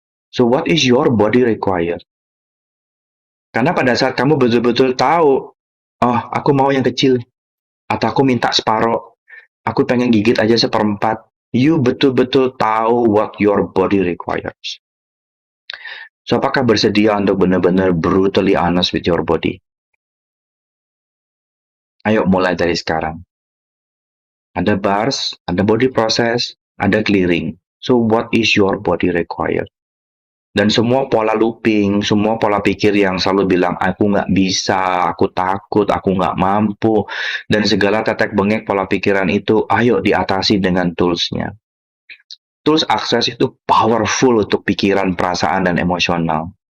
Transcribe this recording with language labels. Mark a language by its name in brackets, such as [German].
[English] So, what is your body required? [Indonesian] Karena pada saat kamu betul-betul tahu, oh, aku mau yang kecil. Atau aku minta separoh. Aku pengen gigit aja 1/4. [English] You [Indonesian] betul-betul tahu [English] what your body requires. [Indonesian] So, apakah bersedia untuk benar-benar [English] brutally honest with your body? [Indonesian] Ayo mulai dari sekarang. Ada bars, ada body process, ada clearing. [English] So, what is your body required? [Indonesian] Dan semua pola looping, semua pola pikir yang selalu bilang, aku nggak bisa, aku takut, aku nggak mampu, dan segala tetek bengek pola pikiran itu, ayo diatasi dengan toolsnya. Tools akses itu powerful untuk pikiran, perasaan, dan emosional.